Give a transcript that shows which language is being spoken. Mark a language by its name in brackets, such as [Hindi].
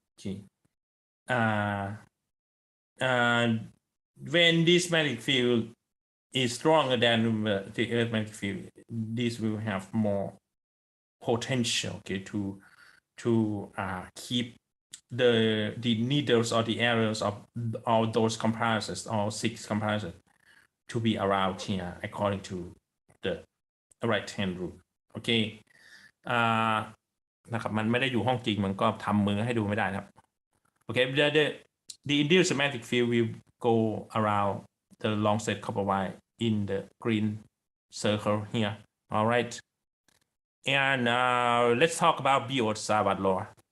[English] Okay, when this magnetic field is stronger than the Earth magnetic field, this will have more potential, okay, to keep the needles or the areas of all those compasses, all 6 compasses, to be around here according to the right hand rule. Okay, [Thai] นะครับมันไม่ได้อยู่ห้องจริงมันก็ทำมือให้ดูไม่ได้นะครับ [English] Okay, the induced magnetic field will go around the long straight copper wire in the green circle here. All right, and let's talk about Biot-Savart law.